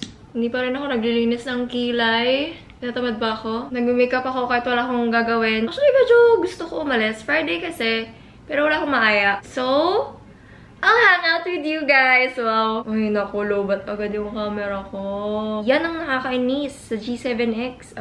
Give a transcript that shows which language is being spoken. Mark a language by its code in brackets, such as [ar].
[tl] Hindi pa rin ako naglilinis ng kilay. Natamad ba ako? Nag-makeup ako kahit wala akong gagawin. Actually, medyo gusto ko umalis. Friday kasi. Pero wala akong maaya. [en] So, I'll hang out with you guys. [tl] Wow. Ay, naku, lobat agad yung camera ko. Yan ang nakakainis sa G7X.